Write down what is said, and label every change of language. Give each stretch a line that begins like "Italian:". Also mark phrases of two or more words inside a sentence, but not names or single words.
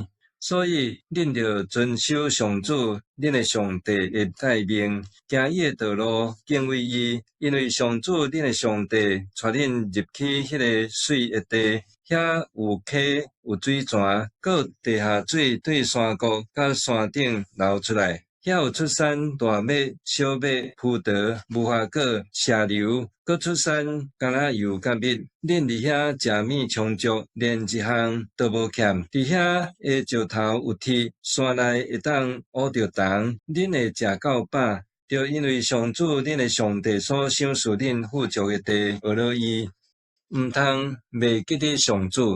Min Nan Chinese: 所以，恁着遵守上主恁的上帝的诫命，行伊的道路，敬畏伊，因为上主恁的上帝带恁入去迄个水的地，遐有溪有水泉，搁地下水对山谷甲山顶流出来。遐有出产大麦、小麦、葡萄、无花果、石榴，搁出产橄榄油甲蜜。恁伫遐食米充足，连一项都无欠。伫遐的石头有铁，山内会当挖着铜，恁会食到饱。就因为上主恁的上帝所赏赐恁富足的地，学了伊，毋通袂记得上主。